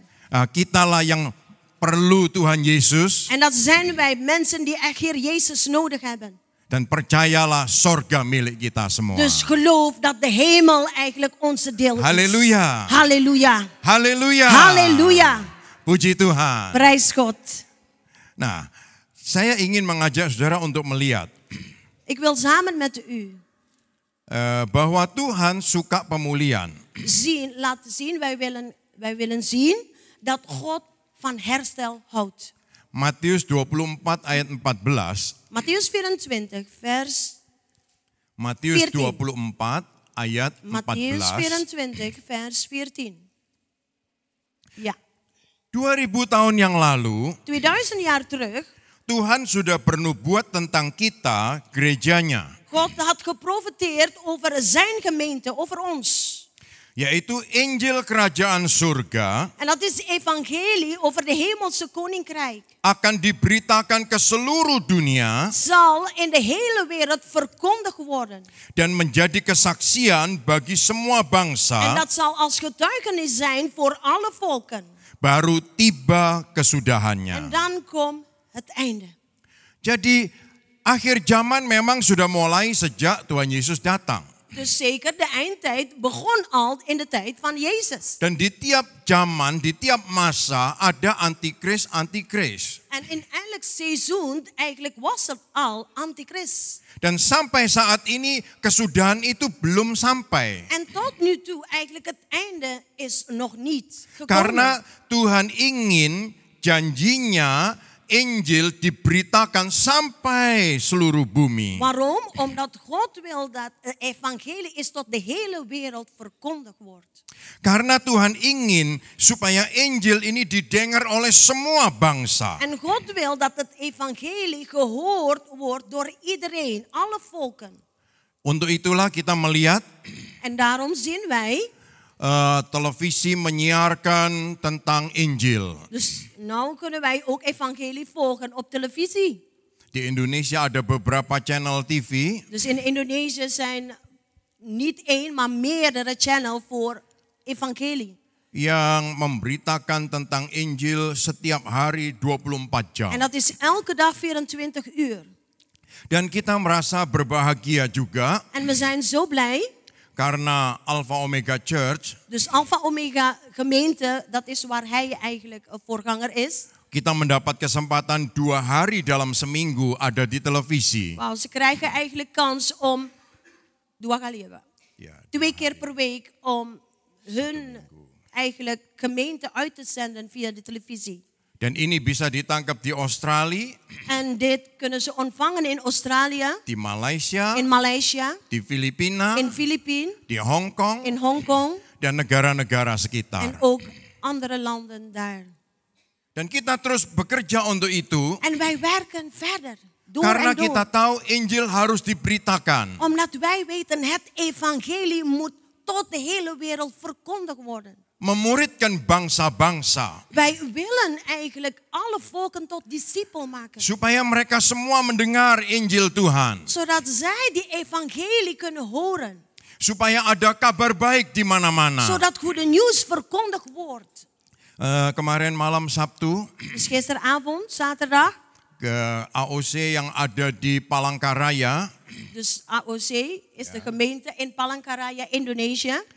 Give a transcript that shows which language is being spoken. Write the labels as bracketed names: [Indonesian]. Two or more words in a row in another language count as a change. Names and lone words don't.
[Indonesian] Kitalah yang perlu Tuhan Yesus. [Dutch] En dat zijn wij mensen die echt Heer Jezus nodig hebben. [Indonesian] Dan percayalah sorga milik kita semua. [Dutch] Dus geloof dat de hemel eigenlijk onze deel is. Halleluja. Halleluja. Halleluja. Halleluja. [Indonesian] Puji Tuhan. [Dutch] Prijs God. [Indonesian] Nah, saya ingin mengajak saudara untuk melihat [Dutch] Ik wil samen met u [Indonesian] bahwa Tuhan suka pemulihan. [Dutch] laten zien, wij willen zien dat God van herstel houdt. [Indonesian] Matius 24 ayat 14. [Dutch] Mattheus 24 vers [Indonesian] Matius 14. 24 ayat 14. [Dutch] Mattheus 24 vers 14. Ja. [Indonesian] 2000 tahun yang lalu, [Dutch] 2000 jaar terug, [Indonesian] Tuhan sudah bernubuat tentang kita, gerejanya. [Dutch] God had geprofeteerd over zijn gemeente, over ons. [Indonesian] Yaitu Injil Kerajaan Surga [Dutch] En dat is evangelie over de hemelse koninkrijk. [Indonesian] akan diberitakan ke seluruh dunia [Dutch] Zal in de hele wereld verkondigd worden. [Indonesian] dan menjadi kesaksian bagi semua [Dutch] En [Indonesian] bangsa. [Dutch] dat zal als getuigenis zijn voor alle volken. [Indonesian] Baru tiba [Dutch] En [Indonesian] kesudahannya. [Dutch] dan komt het einde. [Indonesian] Jadi akhir zaman memang sudah mulai sejak Tuhan Yesus datang. [Dutch] Dus zeker, de eindtijd begon al in de tijd van Jezus. [Indonesian] Dan di tiap zaman, di tiap masa ada antikris. [Dutch] En in elk seizoen eigenlijk was er al antichrist. [Indonesian] Dan sampai saat ini kesudahan itu belum sampai. [Dutch] En tot nu toe eigenlijk het einde is nog niet gekomen. [Indonesian] Karena Tuhan ingin janjinya Injil diberitakan sampai seluruh bumi. [Dutch] Waarom? Omdat God wil dat het evangelie is tot de hele wereld verkondigd wordt. [Indonesian] Karena Tuhan ingin supaya Injil ini didengar oleh semua bangsa. [Dutch] En God wil dat het evangelie gehoord wordt door iedereen, alle volken. [Indonesian] Untuk itulah kita melihat [Dutch] En daarom zien wij, [Indonesian] televisi menyiarkan tentang Injil. [Dutch] dus nou kunnen wij ook evangelie volgen op televisie. [Indonesian] Di Indonesia ada beberapa channel TV [Dutch] Dus in Indonesië zijn niet één, maar meerdere channels voor evangelie. [Indonesian] yang memberitakan tentang Injil setiap hari 24 jam. [Dutch] En dat is elke dag 24 uur. [Indonesian] Dan kita merasa berbahagia juga [Dutch] En we zijn zo blij. [Indonesian] karena Alpha Omega Church, [Dutch] Dus Alpha Omega gemeente, dat is waar hij eigenlijk een voorganger is. [Indonesian] kita mendapat kesempatan 2 hari dalam seminggu ada di televisi. [Dutch] Wauw, ze krijgen eigenlijk kans om 2 kali [Indonesian] ya, Pak? Ya, [Dutch] 2 keer per week om hun eigenlijk gemeente uit te zenden via de televisie. [Indonesian] dan ini bisa ditangkap di Australia, [Dutch] En dit kunnen ze ontvangen in Australië, [Indonesian] di Malaysia, [Dutch] in Maleisië, [Indonesian] di Filipina, [Dutch] in Filipijnen, [Indonesian] di Hong Kong, [Dutch] in Hongkong [Indonesian] dan negara-negara [Dutch] en [Indonesian] sekitar. [Dutch] ook andere landen daar. [Indonesian] Dan kita terus bekerja untuk itu [Dutch] En wij werken verder, door [Indonesian] karena [Dutch] en door. [Indonesian] kita tahu Injil harus diberitakan. [Dutch] Omdat wij weten, het evangelie moet tot de hele wereld verkondigd worden. [Indonesian] Memuridkan bangsa-bangsa. [Dutch] Wij willen eigenlijk alle volken tot discipel maken. [Indonesian] Supaya mereka semua mendengar Injil Tuhan. [Dutch] Zodat zij die evangelie kunnen horen. [Indonesian] Supaya ada kabar baik di mana-mana. [Dutch] Zodat goede nieuws verkondigd wordt. [Indonesian] Kemarin malam Sabtu [Dutch] Dus gisteravond, zaterdag. [Indonesian] ke AOC yang ada di Palangkaraya. [Dutch] Dus AOC is de gemeente in Palangkaraya, Indonesië.